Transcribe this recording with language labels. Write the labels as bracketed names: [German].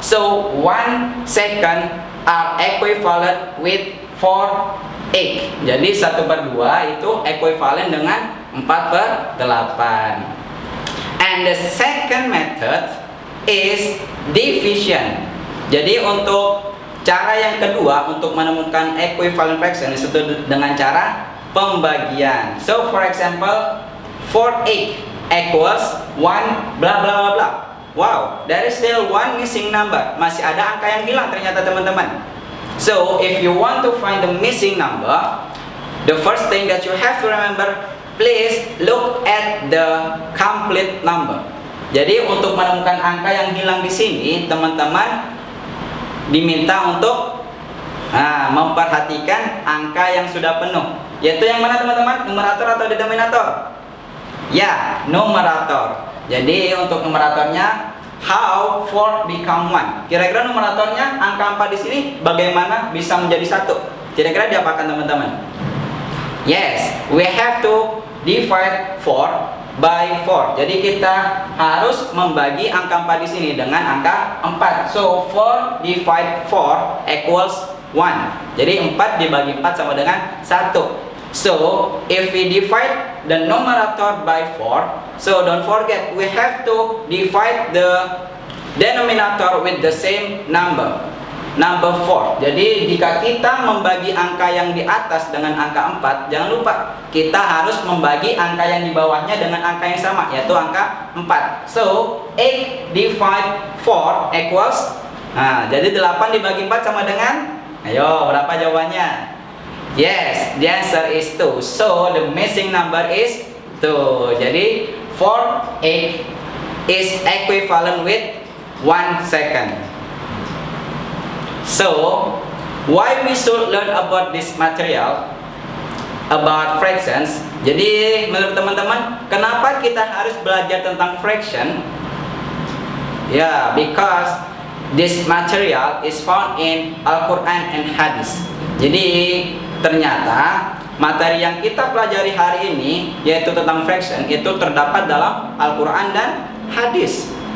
[English] So 1 second are equivalent with 4/8. [Indonesian] Jadi 1/2 itu ekuivalen dengan 4/8. [English] And the second method is division. [Indonesian] Jadi untuk cara yang kedua untuk menemukan equivalent fraction itu dengan cara pembagian. [English] So for example, 4/8 equals 1 bla bla bla bla. Wow, there is still one missing number. [Indonesian] Masih ada angka yang hilang ternyata, teman-teman. [English] So if you want to find the missing number, the first thing that you have to remember, please look at the complete number. [Indonesian] Jadi untuk menemukan angka yang hilang di sini, teman-teman diminta untuk memperhatikan angka yang sudah penuh. Yaitu yang mana, teman-teman? Numerator atau denominator? Ya, numerator. Jadi untuk numeratornya, [English] how 4 become 1. [Indonesian] Kira-kira numeratornya angka 4 di sini bagaimana bisa menjadi 1? Kira-kira diapakan, teman-teman? [English] Yes, we have to divide 4 by 4. [Indonesian] Jadi kita harus membagi angka 4 di sini dengan angka 4. [English] So 4 divide 4 equals 1. [Indonesian] Jadi 4 dibagi 4 sama dengan 1. [English] So if we divide the numerator by 4, so don't forget we have to divide the denominator with the same number 4. [Indonesian] Jadi jika kita membagi angka yang di atas dengan angka 4, jangan lupa kita harus membagi angka yang di bawahnya dengan angka yang sama, yaitu angka 4. [English] So 8 divide 4 equals, [Indonesian] jadi 8 dibagi 4 sama dengan, ayo berapa jawabannya? [English] Yes, the answer is 2. So the missing number is 2. Jadi 4/8 is equivalent with 1 second. So why we should learn about this material, about fractions? [Indonesian] Jadi menurut teman-teman, kenapa kita harus belajar tentang fraction? [English] Ya, because this material is found in Al-Quran and Hadis. [Indonesian] Jadi ternyata materi yang kita pelajari hari ini, yaitu tentang fraction, itu terdapat dalam Al-Quran dan Hadis.